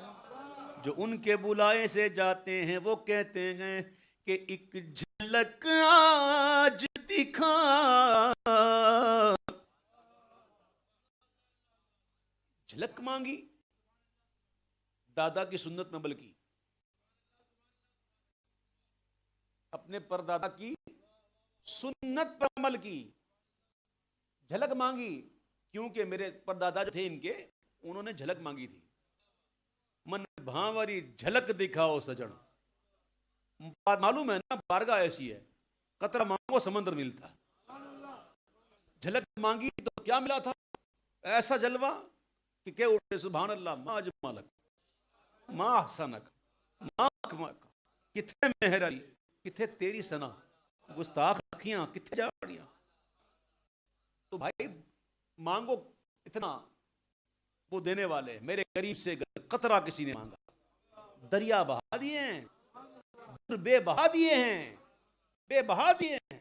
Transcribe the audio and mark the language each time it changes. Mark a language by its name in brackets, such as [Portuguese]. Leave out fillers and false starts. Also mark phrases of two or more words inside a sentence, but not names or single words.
[Urdu] جو ان کے بلائے سے جاتے ہیں وہ کہتے ہیں کہ ایک جھلک آج دکھا، جھلک مانگی دادا کی سنت میں، بلکہ اپنے پردادا کی سنت پر عمل کی، جھلک مانگی، کیونکہ میرے پردادا جو تھے ان کے، انہوں نے جھلک مانگی تھی۔ من بھانوری جھلک دکھاؤ سجن، معلوم ہے نا بارگاہ ایسی ہے، قطرہ مانگو سمندر ملتا۔ جھلک مانگی تو کیا ملا تھا؟ ایسا جلوہ کہ کہہ اٹھے [Arabic] سبحان اللہ، ما اجملک، ما احسنک، ما اکملک، [Punjabi] کتنے مہر علی، کتنے تیری ثنا، گستاخ اکھیاں کتنے جاڑیاں۔ [Urdu] تو بھائی مانگو اتنا، وہ دینے والے، میرے قریب سے قطرہ کسی نے مانگا، دریا بہا دیے ہیں، بے بہا دیے ہیں، بے بہا دیے ہیں۔